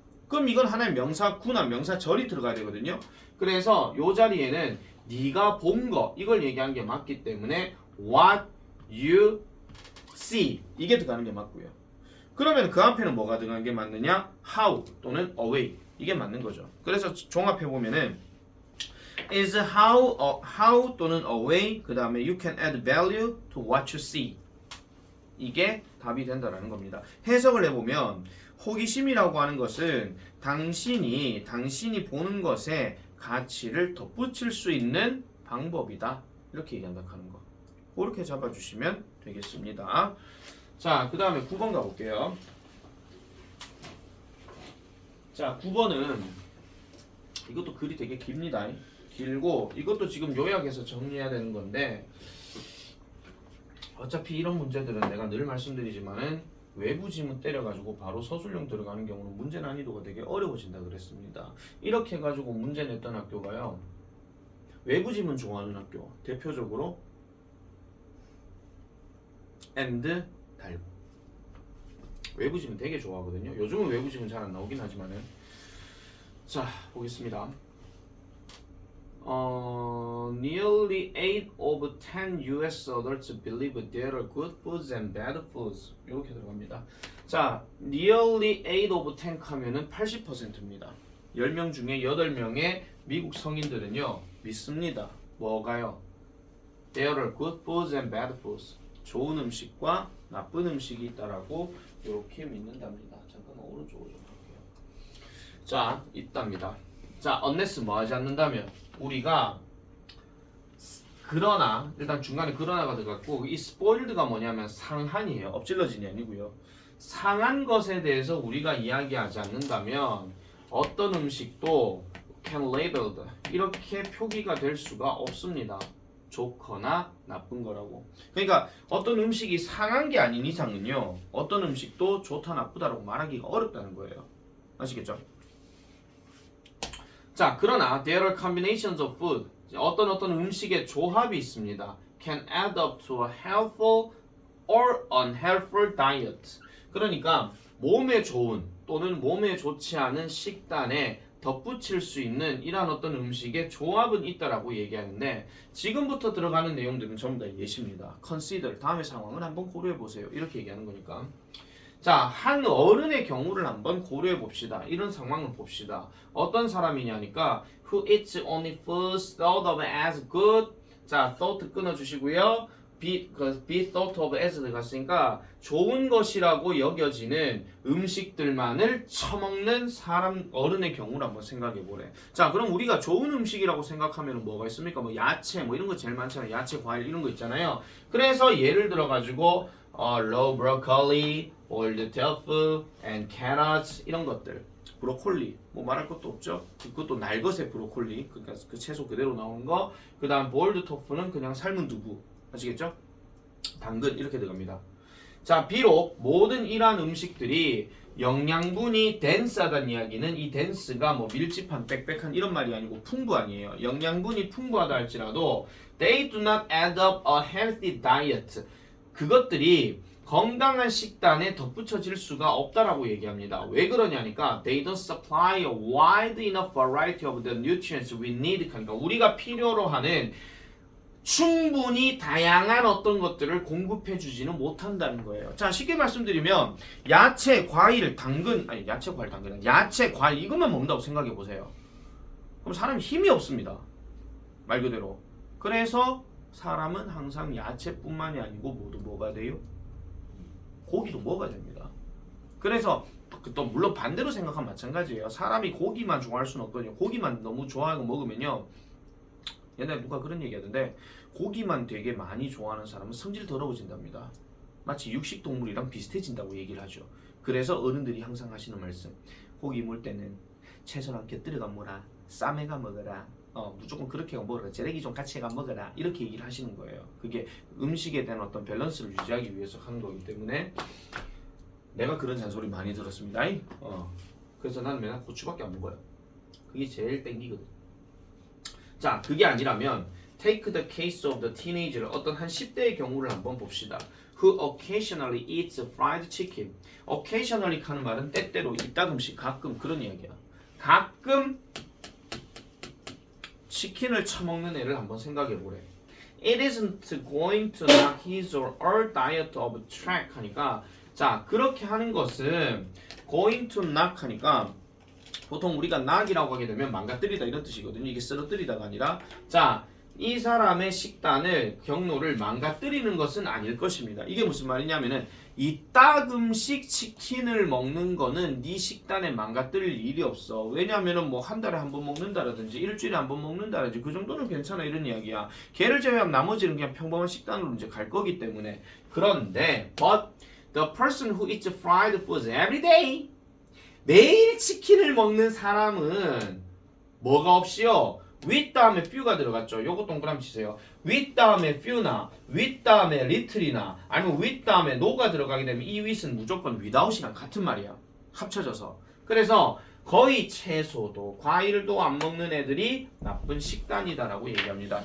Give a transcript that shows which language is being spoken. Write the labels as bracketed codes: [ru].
[ko] 그럼 이건 하나의 명사구나 명사절이 들어가야 되거든요. 그래서 이 자리에는 네가 본 거 이걸 얘기하는 게 맞기 때문에 [en] what you see [ko] 이게 들어가는 게 맞고요. 그러면 그 앞에는 뭐가 들어가는 게 맞느냐? how 또는 away 이게 맞는 거죠. 그래서 종합해 보면은 [en] is how [ko] 또는 away 그 다음에 [en] you can add value to what you see [ko] 이게 답이 된다라는 겁니다. 해석을 해보면 호기심이라고 하는 것은 당신이 보는 것에 가치를 덧붙일 수 있는 방법이다 이렇게 얘기한다 하는 거, 그렇게 잡아주시면 되겠습니다. 자, 그 다음에 9번 가볼게요. 자, 9번은 이것도 글이 되게 깁니다. 길고 이것도 지금 요약해서 정리해야 되는 건데 어차피 이런 문제들은 내가 늘 말씀드리지만은 외부 지문 때려가지고 바로 서술형 들어가는 경우는 문제 난이도가 되게 어려워진다 그랬습니다. 이렇게 해가지고 문제 냈던 학교가요. 외부 지문 좋아하는 학교 대표적으로 앤드 달고 외부 지문 되게 좋아하거든요. 요즘은 외부 지문 잘 안 나오긴 하지만은 자 보겠습니다. [en] Nearly 8 of 10 US adults believe there are good foods and bad foods. [ko] 이렇게 들어갑니다. 자, [en] nearly 8 of 10 [ko] 하면은 80%입니다. 10명 중에 8명의 미국 성인들은요 믿습니다. 뭐가요? [en] There are good foods and bad foods. [ko] 좋은 음식과 나쁜 음식이 있다라고 이렇게 믿는답니다. 잠깐만 오른쪽으로 좀 할게요. 자, 있답니다. 자, unless 뭐 하지 않는다면 우리가 그러나 일단 중간에 그러나가 들어갔고 이 spoiled가 뭐냐면 상한이에요. 엎질러진이 아니고요. 상한 것에 대해서 우리가 이야기하지 않는다면 어떤 음식도 [en] can labeled [ko] 이렇게 표기가 될 수가 없습니다. 좋거나 나쁜 거라고. 그러니까 어떤 음식이 상한 게 아닌 이상은요. 어떤 음식도 좋다 나쁘다라고 말하기가 어렵다는 거예요. 아시겠죠? 자, 그러나 [en] there are combinations of food. [ko] 어떤 음식의 조합이 있습니다. [en] Can add up to a healthful or unhealthful diet. [ko] 그러니까 몸에 좋은 또는 몸에 좋지 않은 식단에 덧붙일 수 있는 이러한 어떤 음식의 조합은 있다라고 얘기하는데 지금부터 들어가는 내용들은 전부 다 예시입니다. Consider 다음의 상황을 한번 고려해 보세요. 이렇게 얘기하는 거니까. 자, 한 어른의 경우를 한번 고려해 봅시다. 이런 상황을 봅시다. 어떤 사람이냐니까 [en] who eats only foods thought of as good. [ko] 자, thought 끊어주시고요. [en] be thought of as [ko] 들어갔으니까 좋은 것이라고 여겨지는 음식들만을 처먹는 사람 어른의 경우를 한번 생각해 보래. 자, 그럼 우리가 좋은 음식이라고 생각하면 뭐가 있습니까? 뭐 야채 뭐 이런 거 제일 많잖아요. 야채, 과일 이런 거 있잖아요. 그래서 예를 들어 가지고 [en] raw broccoli, boiled tofu, and carrots [ko] 이런 것들. 브로콜리 뭐 말할 것도 없죠. 그것도 날것의 브로콜리 그러니까 그 채소 그대로 나오는 거. 그다음 [en] boiled tofu [ko] 는 그냥 삶은 두부. 아시겠죠? 당근 이렇게 들어갑니다. 자, 비록 모든 이러한 음식들이 영양분이 dense하다는 이야기는 이 dense가 뭐 밀집한 빽빽한 이런 말이 아니고 풍부한이에요. 영양분이 풍부하다 할지라도 [en] they do not add up a healthy diet. [ko] 그것들이 건강한 식단에 덧붙여질 수가 없다라고 얘기합니다. 왜 그러냐니까 [en] they don't supply a wide enough variety of the nutrients we need. [ko] 그러니까 우리가 필요로 하는 충분히 다양한 어떤 것들을 공급해 주지는 못한다는 거예요. 자, 쉽게 말씀드리면 야채, 과일, 당근 아니 야채, 과일, 당근 야채, 과일 이것만 먹는다고 생각해 보세요. 그럼 사람이 힘이 없습니다. 말 그대로. 그래서 사람은 항상 야채뿐만이 아니고 모두 뭐가 돼요? 고기도 먹어야 됩니다. 그래서 또 물론 반대로 생각하면 마찬가지예요. 사람이 고기만 좋아할 수는 없거든요. 고기만 너무 좋아하고 먹으면요. 옛날에 누가 그런 얘기 하던데 고기만 되게 많이 좋아하는 사람은 성질 더러워진답니다. 마치 육식동물이랑 비슷해진다고 얘기를 하죠. 그래서 어른들이 항상 하시는 말씀 고기 물 때는 채소랑 곁들여가 먹어라. 쌈해가 먹어라. 무조건 그렇게 먹어라. 재래기 좀 같이 해가 먹어라. 이렇게 얘기를 하시는 거예요. 그게 음식에 대한 어떤 밸런스를 유지하기 위해서 하는 거기 때문에 내가 그런 잔소리 많이 들었습니다. 그래서 나는 맨날 고추밖에 안 먹어요. 그게 제일 땡기거든. 자, 그게 아니라면 [en] take the case of the teenager. [ko] 어떤 한 10대의 경우를 한번 봅시다. [en] Who occasionally eats fried chicken. [ko] occasionally 하는 말은 때때로 이따금씩 가끔 그런 이야기야. 가끔 치킨을 처먹는 애를 한번 생각해 보래. [en] It isn't going to knock his or her diet of track [ko] 하니까 자, 그렇게 하는 것은 [en] going to knock [ko] 하니까 보통 우리가 knock이라고 하게 되면 망가뜨리다 이런 뜻이거든요. 이게 쓰러뜨리다가 아니라 자, 이 사람의 식단을 경로를 망가뜨리는 것은 아닐 것입니다. 이게 무슨 말이냐면은 이따금씩 치킨을 먹는 거는 네 식단에 망가뜨릴 일이 없어. 왜냐하면은 뭐 한 달에 한 번 먹는다라든지 일주일에 한 번 먹는다라든지 그 정도는 괜찮아 이런 이야기야. 걔를 제외하면 나머지는 그냥 평범한 식단으로 이제 갈 거기 때문에. 그런데 [en] but the person who eats fried foods every day [ko] 매일 치킨을 먹는 사람은 뭐가 없이요? with 다음에 few가 들어갔죠. 요거 동그라미 치세요. with 다음에 few나 with 다음에 little이나 아니면 with 다음에 no가 들어가게 되면 이 with은 무조건 without이랑 같은 말이야. 합쳐져서. 그래서 거의 채소도 과일도 안 먹는 애들이 나쁜 식단이다라고 얘기합니다.